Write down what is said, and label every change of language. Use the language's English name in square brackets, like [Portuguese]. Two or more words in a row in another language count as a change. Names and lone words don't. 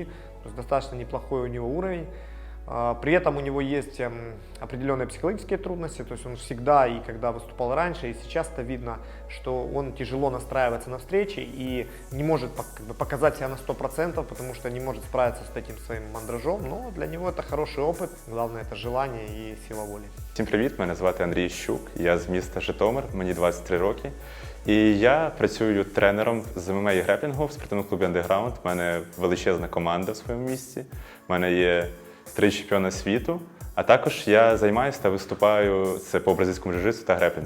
[Russian] Достаточно неплохой у него уровень. При этом у него есть определенные психологические трудности, то есть он всегда, и когда выступал раньше, и сейчас-то видно, что он тяжело настраивается на встречи и не может показать себя на 100%, потому что не может справиться с этим своим мандражом, но для него это хороший опыт, главное это желание и сила воли. [Ukrainian] Всім привіт, мене звати Андрій Щук, я з міста Житомир, мені 23 роки. І я працюю тренером з ММА і греплінгу в спортивному клубі Underground. У мене величезна команда в своєму місті. У мене є 3 чемпіони світу. А також я займаюся та виступаю по бразильському джиу-джитсу та греплінгу.